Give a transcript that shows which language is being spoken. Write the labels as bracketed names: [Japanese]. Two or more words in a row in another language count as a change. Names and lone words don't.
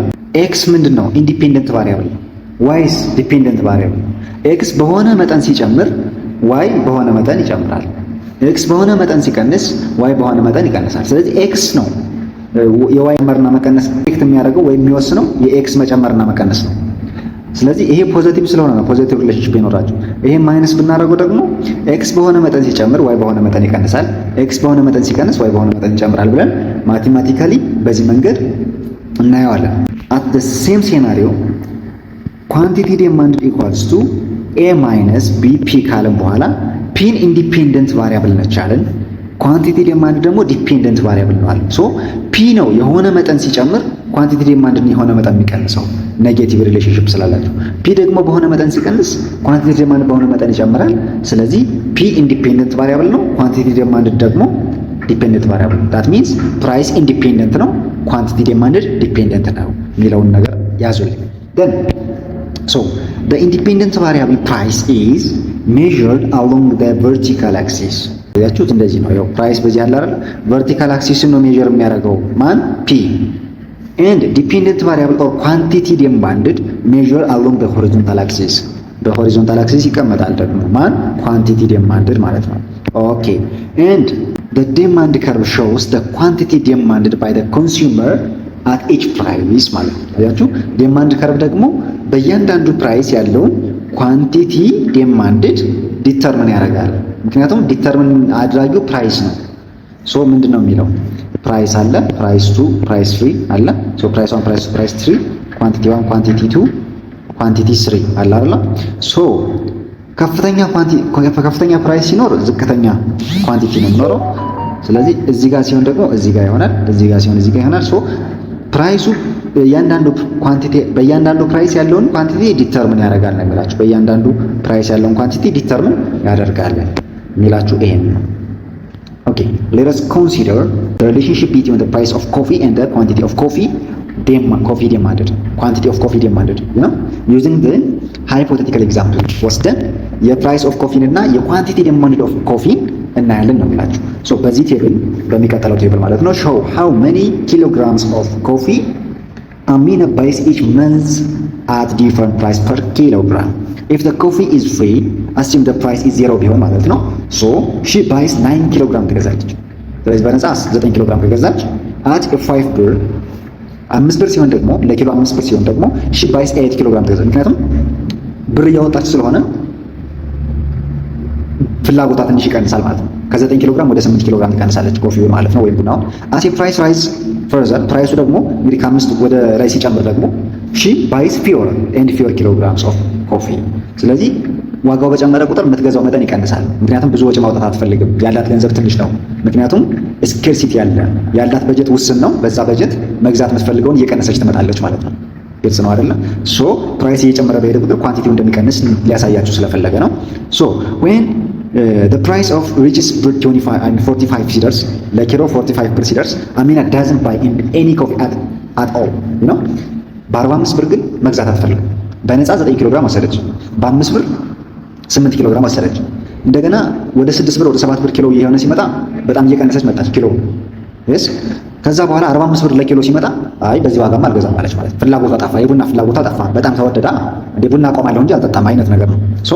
[Amharic] x ምንድን ነው? [English] independent variable [Amharic] ነው። y [English] dependent variable [Amharic] ነው። x በሆነ መጠን ሲጨምር y በሆነ መጠን ይጨምራል። x በሆነ መጠን ሲቀንስ y በሆነ መጠን ይቀንሳል። ስለዚህ x ነው የዋይ መጨመርና መቀነስ ኢፌክት የሚያደርገው ወይም የሚወስነው የኤክስ መጨመርና መቀነስ ነው። ስለዚህ ይሄ ፖዚቲቭ ስለሆነ ነው [English] positive relationship [Amharic] ይኖራቸው። ይሄ ማይነስ ብናደርገው ደግሞ ኤክስ በሆነ መጠን ሲጨምር ዋይ በሆነ መጠን ይቀንሳል፣ ኤክስ በሆነ መጠን ሲቀንስ ዋይ በሆነ መጠን ይጨምራል ብለን ማቴማቲካሊ በዚህ መንገድ እናየዋለን። [English] at the same scenario quantity demanded equals to a minus bp [Amharic] ካለን በኋላ [English] P independent variable ነቻለን። quantity demand ደግሞ dependent variable [Amharic] ነው አለ። ሶ ፒ ነው የሆነ መጠን ሲጨምር [English] quantity demand [Amharic] የሆነ መጠን የሚቀንሰው [English] negative relationship [Amharic] ስላላቸው፣ ፒ ደግሞ በሆነ መጠን ሲቀንስ [English] quantity demand [Amharic] በሆነ መጠን ይጨምራል። ስለዚህ ፒ [English] independent variable [Amharic] ነው፣ [English] quantity demand [Amharic] ደግሞ [English] dependent variable። that means price independent [Amharic] ነው፣ [English] quantity demand dependent [Amharic] ነው የሚለውን ነገር ያዙልኝ። [English] then so the independent variable price is measured along the vertical axis። [Amharic] ያችሁት እንደዚህ ነው። ያው ፕራይስ በዚህ አለ አይደል? [English] vertical axis [Amharic] ነው ሜጀር የሚያደርገው ማን? [English] ፒ and dependent variable or quantity demanded measure along the horizontal axis። [Amharic] በሆሪዞንታል አክሲስ ይቀመጣል ደግሞ ማን? [English] quantity demanded [Amharic] ማለት ነው። [English] okay and the demand curve shows the quantity demanded by the consumer at each price [Amharic] ማለት ነው። ያችሁ [English] demand curve [Amharic] ደግሞ በእያንዳንዱ ፕራይስ ያለውን [English] quantity demanded determine [Amharic] ያደርጋል። ምክንያቱም ዲተርሚን አድራጊው ፕራይስ ነው። ሶ ምንድነው የሚለው? ፕራይስ አለ፣ ፕራይስ 2፣ ፕራይስ 3 አለ። ሶ ፕራይስ 1፣ ፕራይስ 2፣ ፕራይስ 3፣ ኳንቲቲ 1፣ ኳንቲቲ 2፣ ኳንቲቲ 3 አለ አይደል? ሶ ከፍተኛ ፕራይስ ሲኖር ዝቅተኛ ኳንቲቲ ነው የሚኖረው። ስለዚህ እዚህ ጋር ሲሆን ደግሞ እዚህ ጋር ይሆናል፣ እዚህ ጋር ሲሆን እዚህ ጋር ይሆናል። ሶ ፕራይሱ በእያንዳንዱ ፕራይስ ያለውን ኳንቲቲ ዲተርሚን ያደርጋል ነው የሚላችሁ። በእያንዳንዱ ፕራይስ ያለውን ኳንቲቲ ዲተርሚን ያደርጋል የሚላችሁ ይሄን ነው። [English] okay let us consider the relationship between the price of coffee and the quantity of coffee demanded, quantity of coffee demanded, you know, using the hypothetical example [Amharic] ወስደን የፕራይስ ኦፍ ኮፊን እና የኳንቲቲ [English] demanded of coffee [Amharic] እናያለን ነው የሚላችሁ። ሶ በዚህ ቴብል በሚቀጥለው ቴብል ማለት ነው [English] show how many kilograms of coffee Amina buys each month at different price per kilogram. If the coffee is free, assume the price is 0 [Amharic] ቢሆን ማለት ነው። [English] so she buys [Amharic] 9 ኪሎግራም ትገዛለች። ስለዚህ በነፃ 9 ኪሎግራም ከገዛች at 5 ብር 5 ብር ሲሆን ደግሞ ለኪሎ 5 ብር ሲሆን ደግሞ [English] she buys [Amharic] 8 ኪሎግራም ትገዛለች። ምክንያቱም ብር እያወጣች ስለሆነ ፍላጎቷ ትንሽ ይቀንሳል ማለት ነው። ከ9 ኪሎ ግራም ወደ 8 ኪሎ ግራም ትቀንሳለች ኮፊውን ማለት ነው፣ ወይም ቡናውን። [English] as price rise further [Amharic] ፕራይሱ ደግሞ እንግዲህ ከ5 ወደ ላይ ሲጨምር ደግሞ [English] she buys fewer and fewer kilograms of coffee። [Amharic] ስለዚህ ዋጋው በጨመረ ቁጥር የምትገዛው መጠን ይቀንሳል። ምክንያቱም ብዙ ወጪ ማውጣት አትፈልግም፣ ያላት ገንዘብ ትንሽ ነው። ምክንያቱም ስኬርሲቲ ያላት በጀት ውስን ነው። በዛ በጀት መግዛት የምትፈልገውን እየቀነሰች ትመጣለች ማለት ነው። ግልጽ ነው አይደለ? ሶ ፕራይስ እየጨመረ በሄደ ቁጥር ኳንቲቲው እንደሚቀንስ ሊያሳያችሁ ስለፈለገ ነው። ሶ [English] when the price of reaches 45 [Amharic] ሲደርስ ለኪሎ 45 ብር ሲደርስ አሚና [English] doesn't buy any coffee at all you know [Amharic] በ45 ብር ግን መግዛት አትፈልግም። በነፃ 9 ኪሎ ግራም ወሰደች፣ በ5 ብር 8 ኪሎ ግራም ወሰደች። እንደገና ወደ 6 ብር ወደ 7 ብር ኪሎ እየሆነ ሲመጣ በጣም እየቀነሰች መጣች ኪሎ yes ከዛ በኋላ 45 ብር ለኪሎ ሲመጣ አይ በዚህ ዋጋማ አልገዛም ማለች ማለት ፍላጎቷ ጠፋ፣ የቡና ፍላጎቷ ጠፋ። በጣም ተወደዳ እንደ ቡና አቆማለሁ እንጂ አልጠጣም አይነት ነገር ነው። ሶ